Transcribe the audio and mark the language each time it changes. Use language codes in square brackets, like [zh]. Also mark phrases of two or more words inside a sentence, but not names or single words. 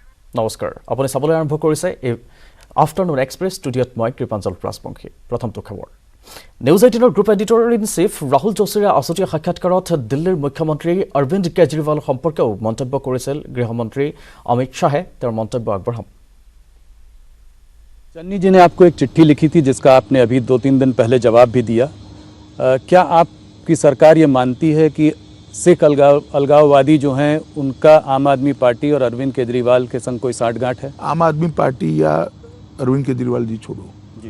[as] নমস্কাৰ আপুনি চাবলৈ আৰম্ভ কৰিছে এই আফটাৰনুন এক্সপ্ৰেছ ষ্টুডিঅ'ত মই কৃপাঞ্জল ৰাজবংশী প্ৰথমটো খবৰ নিউজ 18ৰ [en] group editor in chief [as] ৰাহুল যোশীৰে আছুতীয়া সাক্ষাৎকাৰত দিল্লীৰ মুখ্যমন্ত্ৰী অৰবিন্দ কেজৰিৱাল সম্পৰ্কেও মন্তব্য কৰিছিল গৃহমন্ত্ৰী অমিত শাহে তেওঁৰ মন্তব্য আগবঢ়াম [hi] चन्नी जी ने आपको एक चिट्ठी लिखी थी जिसका आपने अभी 2-3 दिन पहले जवाब भी दिया क्या आपकी सरकार ये मानती है कि सिख अलगाववादी जो हैं उनका आम आदमी पार्टी और अरविंद केजरीवाल के संग कोई साठगांठ है? आम आदमी पार्टी या अरविंद केजरीवाल जी छोड़ो जी।